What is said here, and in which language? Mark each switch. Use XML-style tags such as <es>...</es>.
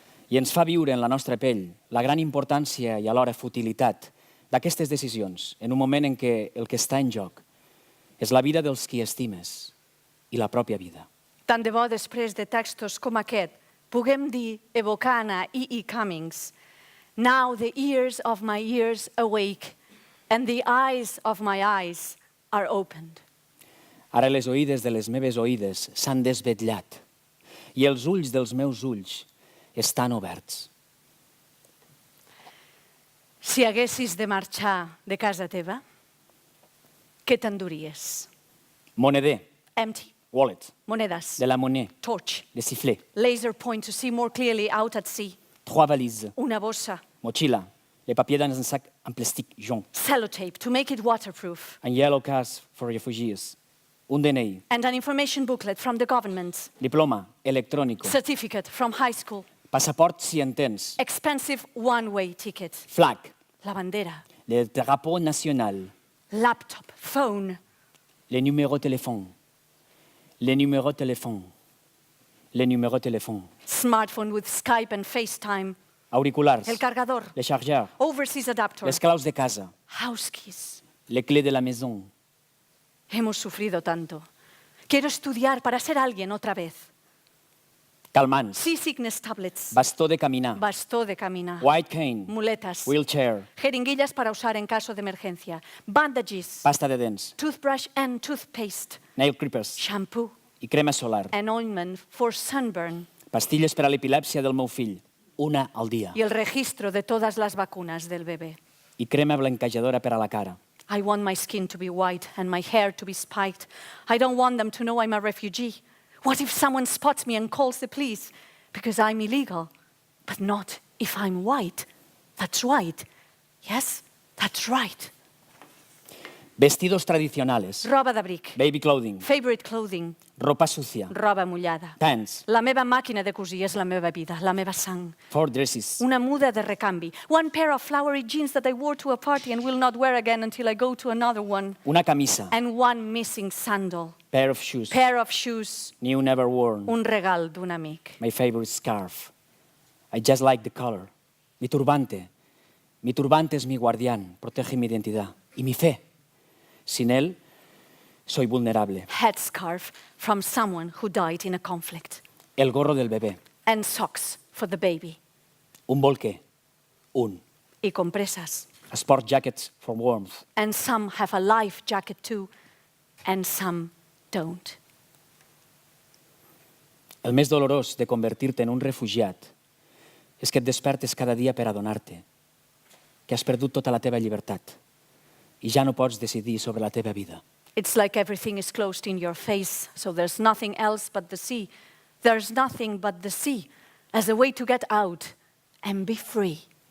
<ca>I ens fa viure en la nostra pell la gran importància i alhora futilitat d'aquestes decisions en un moment en què el que està en joc és la vida dels qui estimes i la pròpia vida. Tant de bo després de textos com aquest puguem dir, evocant a E.E.</ca> <en>Cummings, "Now the ears of my ears awake and the eyes of my eyes are opened."</en> <ca>Ara les oïdes de les meves oïdes s'han desvetllat i els ulls dels meus ulls estan oberts. Si haguessis de marxar de casa teva, què t'enduries? Moneder,</ca> <en>Empty. wallet,</en> <ca>Monedes.</ca> <fr>de la monnaie,</fr> <en>Torch.</en> <fr>de sifflet,</fr> <en>Laser point to see more clearly out at sea.</en> <fr>3 valises,</fr> <ca>Una bossa.</ca> <es>mochila,</es> <fr>les papiers dans un sac en plastique jaune,</fr> <en>sellotape to make it waterproof, un yellow card for refugees, un DNI, and an information booklet from the government,</en> <es>diploma electrónico,</es> <en>certificate from high school,</en> <ca>passaport si en tens,</ca> <en>expensive one-way ticket, flag,</en> <es>la bandera,</es> <fr>le drapeau national,</fr> <en>laptop, phone,</en> <fr>les numéros téléphone, les numéros téléphone, les numéros téléphone,</fr> <en>smartphone with Skype and FaceTime,</en> <ca>auriculars,</ca> <es>el cargador,</es> <fr>les chargeurs,</fr> <en>overseas adapter,</en> <ca>les claus de casa,</ca> <en>house keys.</en> <fr>les clés de la maison.</fr> <es>Hemos sufrido tanto. Quiero estudiar para ser alguien otra vez.</es> <ca>Calmants,</ca> <en>Seasickness tablets,</en> <ca>bastó de caminar, bastó de caminar,</ca> <en>white cane,</en> <es>muletas,</es> <en>wheelchair,</en> <es>jeringuillas para usar en caso de emergencia,</es> <en>bandages,</en> <ca>pasta de dents,</ca> <en>toothbrush and toothpaste, nail clippers shampoo,</en> <ca>i crema solar,</ca> <en>an ointment for sunburn</en> <ca>pastilles per a l'epilèpsia del meu fill, una al dia,</ca> <es>y el registro de todas las vacunas del bebé.</es> <ca>i crema blanquejadora per a la cara.</ca> <en>I want my skin to be white and my hair to be spiked. I don't want them to know I'm a refugee. What if someone spots me and calls the police? Because I'm illegal. But not if I'm white. That's right. Yes, that's right.</en> <es>Vestidos tradicionales,</es> <ca>Roba d'abric.</ca> <en>baby clothing, Favorite clothing.</en> <es>ropa sucia,</es> <ca>Roba mullada.</ca> <en>pants,</en> <ca>La meva màquina de cosir és la meva vida, la meva sang.</ca> <en>4 dresses,</en> <ca>Una muda de recanvi.</ca> <en>One pair of flowery jeans that I wore to a party and will not wear again until I go to another one.</en> <es>una camisa,</es> <en>And one missing sandal. pair of shoes, Pair of shoes. new never worn,</en> <ca>Un regal d'un amic.</ca> <en>my favorite scarf. I just like the color.</en> <es>Mi turbante es mi guardián, protege mi identidad y mi fe. Sin él, soy vulnerable.</es> <en>Headscarf from someone who died in a conflict.</en> <es>El gorro del bebé,</es> <en>And socks for the baby.</en> <ca>un bolqué, un.</ca> <es>Y compresas.</es> <en>A sport jacket for warmth, And some have a life jacket too. And some don't.</en> <ca>el més dolorós de convertir-te en un refugiat és que et despertes cada dia per adonar-te que has perdut tota la teva llibertat i ja no pots decidir sobre la teva vida.</ca> <en>It's like everything is closed in your face, so there's nothing else but the sea. There's nothing but the sea as a way to get out and be free.</en>